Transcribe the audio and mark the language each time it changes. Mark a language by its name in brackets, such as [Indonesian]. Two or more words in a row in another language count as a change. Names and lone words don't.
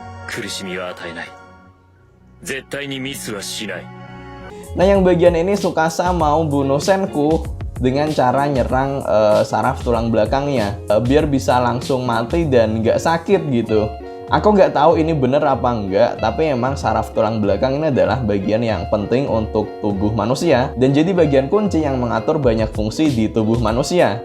[Japanese] 苦しみは与えない。絶対にミスはしない。 [Indonesian] Nah, yang bagian ini Tsukasa mau bunuh Senku dengan cara nyerang saraf tulang belakangnya biar bisa langsung mati dan nggak sakit gitu. Aku nggak tahu ini bener apa enggak, tapi emang saraf tulang belakang ini adalah bagian yang penting untuk tubuh manusia dan jadi bagian kunci yang mengatur banyak fungsi di tubuh manusia.